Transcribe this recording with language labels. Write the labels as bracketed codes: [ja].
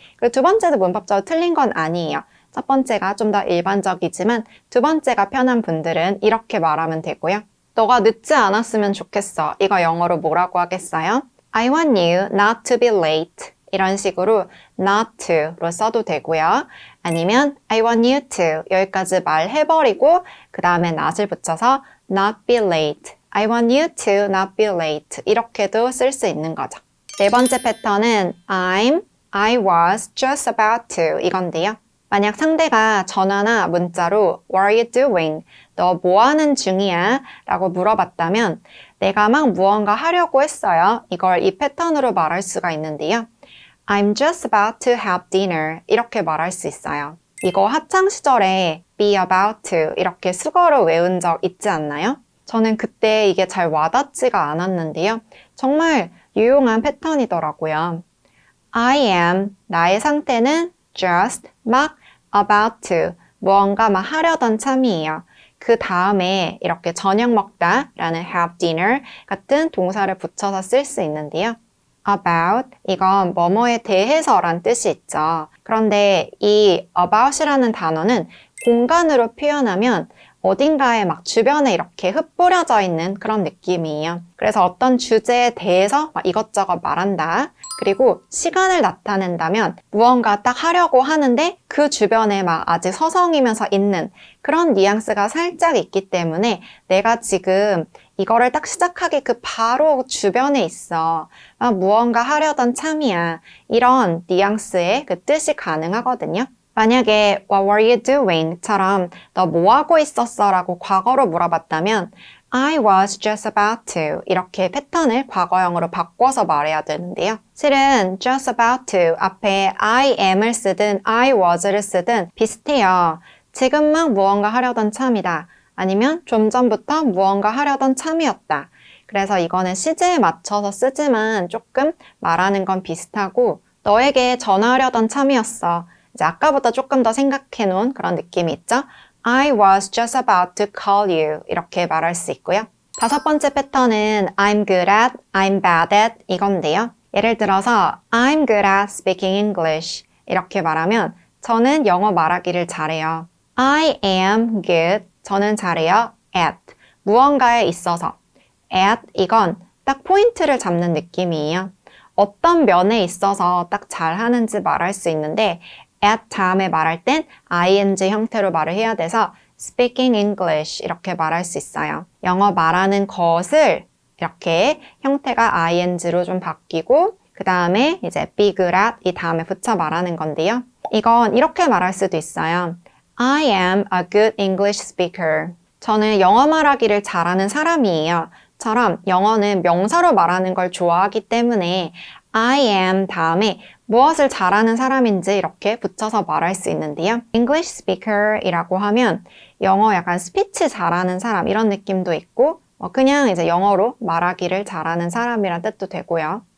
[ko] 그리고 두 번째도 문법적으로 틀린 건 아니에요. 첫 번째가 좀 더 일반적이지만 두 번째가 편한 분들은 이렇게 말하면 되고요. 너가 늦지 않았으면 좋겠어. 이거 영어로 뭐라고 하겠어요? [en] I want you not to be late. [ko] 이런 식으로 not to로 써도 되고요. 아니면 [en] I want you to [ko] 여기까지 말해버리고 그 다음에 not을 붙여서 [en] not be late. I want you to not be late. [ko] 이렇게도 쓸 수 있는 거죠. 네 번째 패턴은 [en] I was just about to [ko] 이건데요. 만약 상대가 전화나 문자로 [en] What are you doing? [ko] 너 뭐 하는 중이야? 라고 물어봤다면 내가 막 무언가 하려고 했어요. 이걸 이 패턴으로 말할 수가 있는데요. [en] I'm just about to have dinner [ko] 이렇게 말할 수 있어요. 이거 학창 시절에 [en] be about to [ko] 이렇게 수거로 외운 적 있지 않나요? 저는 그때 이게 잘 와닿지가 않았는데요. 정말 유용한 패턴이더라고요. [en] I am [ko] 나의 상태는 [en] just [ko] 막 [en] about to [ko] 무언가 막 하려던 참이에요. 그 다음에 이렇게 저녁 먹다 라는 [en] have dinner [ko] 같은 동사를 붙여서 쓸 수 있는데요. about 이건 뭐뭐에 대해서 란 뜻이 있죠. 그런데 이 about이라는 단어는 공간으로 표현하면 어딘가에 막 주변에 이렇게 흩뿌려져 있는 그런 느낌이에요. 그래서 어떤 주제에 대해서 막 이것저것 말한다. 그리고 시간을 나타낸다면 무언가 딱 하려고 하는데 그 주변에 막 아직 서성이면서 있는 그런 뉘앙스가 살짝 있기 때문에 내가 지금 이거를 딱 시작하기 그 바로 주변에 있어. 막 무언가 하려던 참이야. 이런 뉘앙스의 그 뜻이 가능하거든요. [en] 만약에 What were you doing? [ko] 처럼 너 뭐 하고 있었어? 라고 과거로 물어봤다면 [en] I was just about to [ko] 이렇게 패턴을 과거형으로 바꿔서 말해야 되는데요. 실은 [en] just about to [ko] 앞에 [en] I am [ko] 을 쓰든 [en] I was [ko] 를 쓰든 비슷해요. 지금 막 무언가 하려던 참이다. 아니면 좀 전부터 무언가 하려던 참이었다. 그래서 이거는 시제에 맞춰서 쓰지만 조금 말하는 건 비슷하고 너에게 전화하려던 참이었어. 이제 아까보다 조금 더 생각해 놓은 그런 느낌이 있죠? [en] I was just about to call you [ko] 이렇게 말할 수 있고요. 다섯 번째 패턴은 [en] I'm good at, I'm bad at [ko] 이건데요. 예를 들어서 [en] I'm good at speaking English [ko] 이렇게 말하면 저는 영어 말하기를 잘해요. [en] I am good, [ko] 저는 잘해요. at, 무언가에 있어서. at, 이건 딱 포인트를 잡는 느낌이에요. 어떤 면에 있어서 딱 잘하는지 말할 수 있는데 at 다음에 말할 땐 ing 형태로 말을 해야 돼서 [en] speaking English [ko] 이렇게 말할 수 있어요. 영어 말하는 것을 이렇게 형태가 ing로 좀 바뀌고 그 다음에 이제 [en] be good at [ko] 이 다음에 붙여 말하는 건데요. 이건 이렇게 말할 수도 있어요. [en] I am a good English speaker. [ko] 저는 영어 말하기를 잘하는 사람이에요. 처럼 영어는 명사로 말하는 걸 좋아하기 때문에 [en] I am [ko] 다음에 무엇을 잘하는 사람인지 이렇게 붙여서 말할 수 있는데요. [en] English speaker [ko] 이라고 하면 영어 약간 스피치 잘하는 사람 이런 느낌도 있고 그냥 이제 영어로 말하기를 잘하는 사람이란 뜻도 되고요.